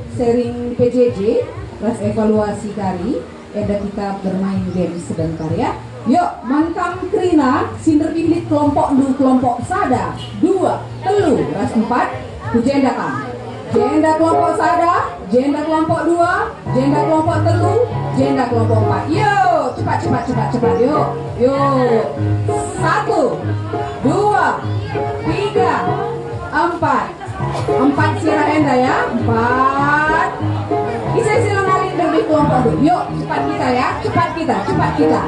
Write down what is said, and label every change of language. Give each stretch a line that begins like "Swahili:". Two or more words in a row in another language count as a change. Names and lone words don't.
Indonesian: sering PJJ, kelas evaluasi kari, ada kita bermain game sebentar ya. Yuk,
Batak Karo: mangkam krina, sinder pindit kelompok du kelompok sada, 2, telu, ras 4, jenda kam. Jenda kelompok sada, jenda kelompok 2, jenda kelompok telu, jenda kelompok 4.
Indonesian: Yuk, cepat, yuk. Yuk, 1, 2, 3, 4.
Batak Karo: 4 sirah enda ya, 4.
Indonesian: Bisa silang ngalin dari kelompok dulu. Yuk, cepat kita ya, cepat kita.